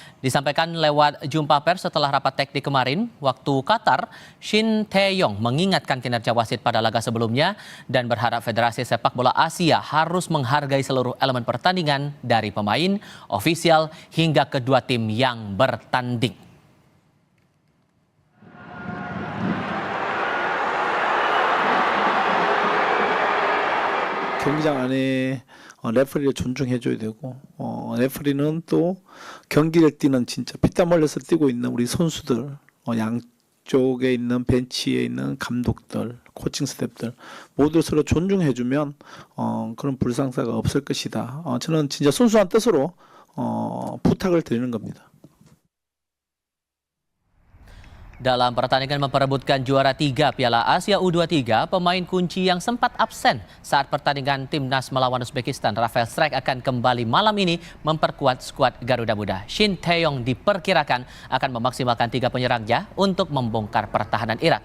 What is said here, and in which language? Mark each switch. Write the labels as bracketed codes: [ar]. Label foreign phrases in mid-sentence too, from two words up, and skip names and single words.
[id] Disampaikan lewat jumpa pers setelah rapat teknik kemarin, waktu Qatar, Shin Tae-yong mengingatkan kinerja wasit pada laga sebelumnya dan berharap Federasi Sepak Bola Asia harus menghargai seluruh elemen pertandingan dari pemain, ofisial, hingga kedua tim yang bertanding. [ko] 경기장 안에 레퍼리를 존중해줘야 되고 레퍼리는 또 경기를 뛰는 진짜 피땀 흘려서 뛰고 있는 우리 선수들 양쪽에 있는 벤치에 있는 감독들 코칭 스태프들 모두 서로 존중해주면 그런 불상사가 없을 것이다. 저는 진짜 순수한 뜻으로 부탁을 드리는 겁니다. [id] Dalam pertandingan memperebutkan juara 3 Piala Asia U23, pemain kunci yang sempat absen saat pertandingan Timnas melawan Uzbekistan, Rafael Strijk akan kembali malam ini memperkuat skuad Garuda Muda. Shin Tae-yong diperkirakan akan memaksimalkan 3 penyerangnya untuk membongkar pertahanan Irak.